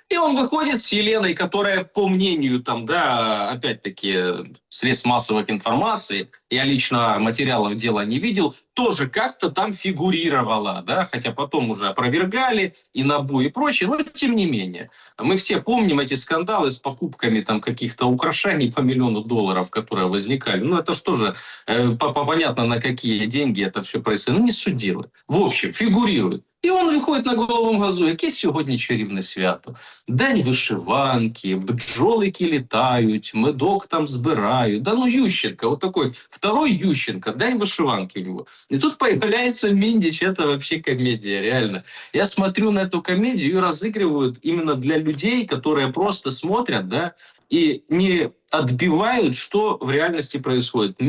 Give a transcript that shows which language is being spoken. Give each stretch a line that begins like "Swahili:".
Russian: И он выходит с Еленой, которая, по мнению, там, да, опять-таки, средств массовой информации, я лично материалов дела не видел, тоже как-то там фигурировала, да, хотя потом уже опровергали и НАБУ и прочее, но тем не менее. Мы все помним эти скандалы с покупками там каких-то украшений по $1 миллион, которые возникали. Ну, это что же, понятно, на какие деньги это все происходит. Ну, не судило. В общем, фигурирует.
Ukrainian: І він виходить на головому газу, яке сьогодні чарівне свято. День вишиванки, бджолики літають, медок там збирають.
Russian: Да ну Ющенко, вот такой второй Ющенко, день вышиванки у него. И тут появляется Миндич, это вообще комедия, реально. Я смотрю на эту комедию, ее разыгрывают именно для людей, которые просто смотрят, да, и не отбивают, что в реальности происходит.